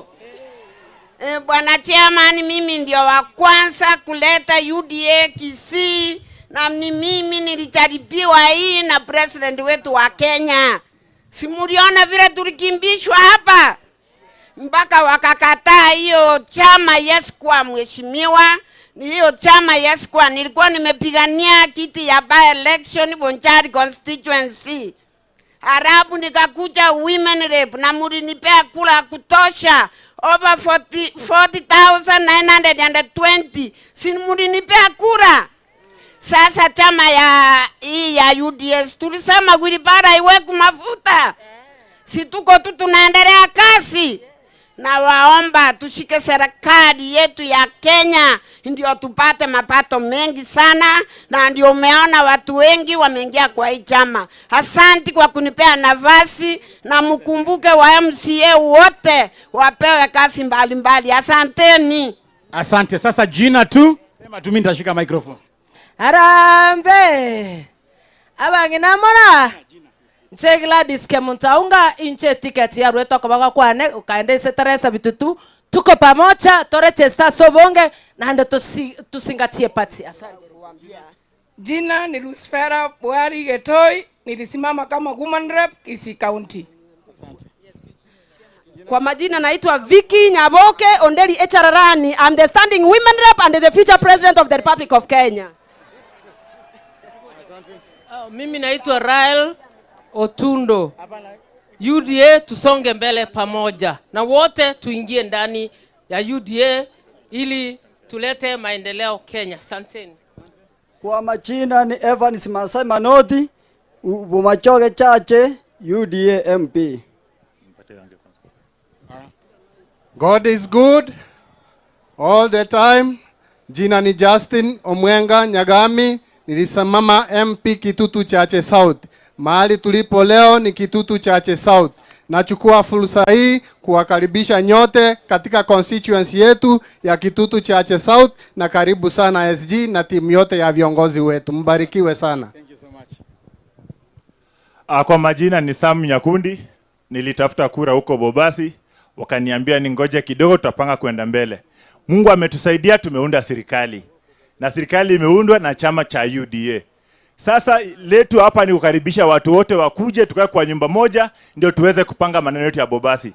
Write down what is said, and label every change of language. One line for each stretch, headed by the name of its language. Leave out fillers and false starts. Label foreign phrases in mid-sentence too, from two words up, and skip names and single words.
Swahili: Bwana Chairman, mimi ndio wa kwanza kuleta UDA Kisii, na ni mimi nilijaribiwa hii na president wetu wa Kenya. Simuliona vile tulikimbishwa hapa mpaka wakakataa hiyo chama. Yes kwa mheshimiwa, hiyo chama yes kwa nilikuwa nimepigania kiti ya
English: by election
Swahili: Bonchari constituency. Harabu nikakuja
English: women rep
Swahili: na mulinipea kula kutosha over 40,920. Si mulinipea kura. Sasa chama ya UDS tulisema Wilibara iweku mafuta. Si tuko tu tunaendelea kasi. Na waomba tushike serikali yetu ya Kenya ndio tupate mapato mengi sana, na ndio umeona watu wengi wameingia kwa hii chama. Asante kwa kunipea nafasi, na mkumbuke wa MCA wote wapewe kazi mbalimbali. Asanteni. Asante. Sasa jina tu. Sema tu, mimi nitashika microphone. Harambe.
Gusii: Abangina mora. Nche Gladys Kemuntaunga inche ticket ya Ruto kwa kwane ukaendese Teresa Vitutu.
Swahili: Tuko pamoja,
Gusii: tore chesta sobonge
Swahili: na ndo tusingatie pati. Asante. Jina ni Lucifera Buhari Getoi, nilisimama kama
English: woman rep
Swahili: Kisii County. Kwa majina naitwa Vicky Nyaboke Ondeli Echararani.
English: I'm the standing women rep and the future president of the Republic of Kenya.
Swahili: Mimi naitwa Rael Otundo. UDA tusonge mbele pamoja. Na wote tuingie ndani ya UDA ili tulete maendeleo Kenya. Asanteni. Kwa majina ni Evans Masai Manodi, Bomachoge Chache, UDA MP.
English: God is good all the time.
Swahili: Jina ni Justin Omwenga Nyagami, nilisimama MP Kitutu Chache South. Mahali tulipo leo ni Kitutu Chache South. Nachukua fursa hii kuwakaribisha nyote katika constituency yetu ya Kitutu Chache South, na karibu sana SG na timu yote ya viongozi wetu. Mbarikiwe sana.
English: Thank you so much.
Swahili: Kwa majina ni Sam Nyakundi. Nilitafuta kura huko Bobasi, wakaniambia ningoje kidogo, tutapanga kwenda mbele. Mungu ametusaidia, tumeunda serikali. Na serikali imeundwa na chama cha UDA. Sasa letu hapa ni kukaribisha watu wote wakuje tukae kwa nyumba moja ndio tuweze kupanga maneno yetu ya Bobasi.